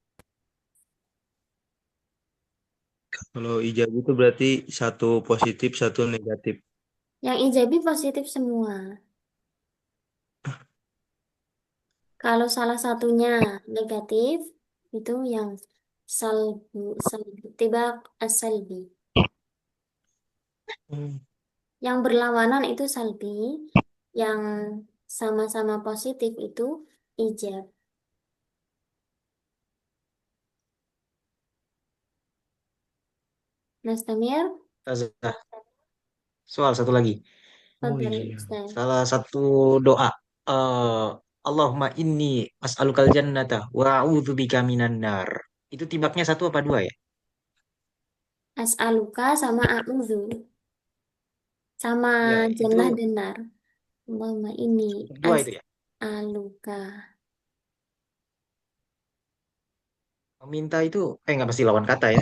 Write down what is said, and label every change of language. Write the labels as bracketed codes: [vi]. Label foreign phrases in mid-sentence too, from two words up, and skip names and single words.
[id] Kalau ijabi itu berarti satu positif, satu negatif. Yang ijabi positif semua. Kalau salah satunya negatif, itu yang salbu, salbu, [ar] طباق السلب. [id] Hmm. Yang berlawanan itu salbi, yang sama-sama positif itu ijab. Nastamir, Ustazah, soal satu lagi. Oh Fadhal iya. Ustaz. Salah satu doa. [ar] eh اللهم إني أسألك الجنة وأعوذ بك من النار. Itu tibaknya satu apa dua ya? As'aluka sama a'udzu, sama Ya, itu jannah dan nar. Allahumma ini dua itu ya. as'aluka. Meminta itu nggak pasti lawan kata ya.